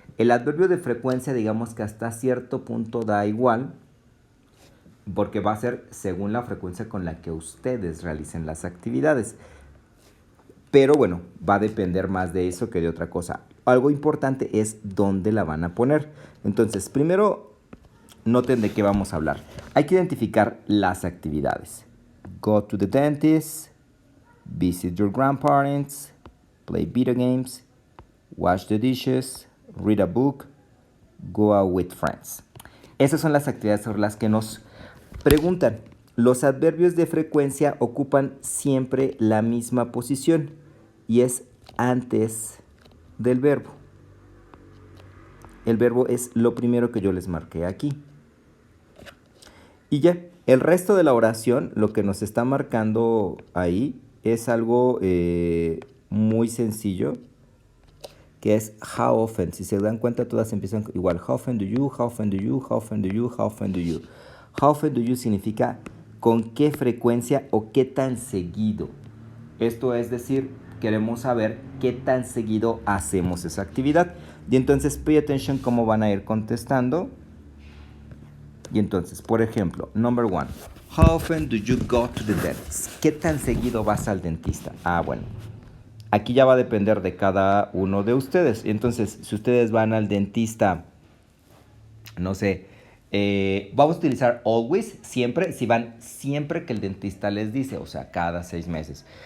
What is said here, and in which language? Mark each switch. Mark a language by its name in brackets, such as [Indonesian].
[Spanish] El adverbio de frecuencia, digamos que hasta cierto punto da igual, porque va a ser según la frecuencia con la que ustedes realicen las actividades. Pero bueno, va a depender más de eso que de otra cosa. Algo importante es dónde la van a poner. Entonces, primero, noten de qué vamos a hablar. Hay que identificar las actividades. [English] Go to the dentist, visit your grandparents, play video games, wash the dishes, read a book, go out with friends. [Spanish] Esas son las actividades sobre las que nos preguntan. Los adverbios de frecuencia ocupan siempre la misma posición y es antes del verbo. El verbo es lo primero que yo les marqué aquí. Y ya, el resto de la oración, lo que nos está marcando ahí, es algo muy sencillo, que es [English] how often. [Spanish] Si se dan cuenta, todas empiezan igual. [English] How often do you, how often do you, how often do you, how often do you. How often do you [Spanish] significa con qué frecuencia o qué tan seguido. Esto es decir, queremos saber qué tan seguido hacemos esa actividad. Y entonces, [English] pay attention [Spanish] cómo van a ir contestando. Y entonces, por ejemplo, [English] number 1. How often do you go to the dentist? [Spanish] ¿Qué tan seguido vas al dentista? Bueno. Aquí ya va a depender de cada uno de ustedes. Entonces, si ustedes van al dentista, no sé, vamos a utilizar [English] always, [Spanish] siempre, si van siempre que el dentista les dice, o sea, cada 6 meses.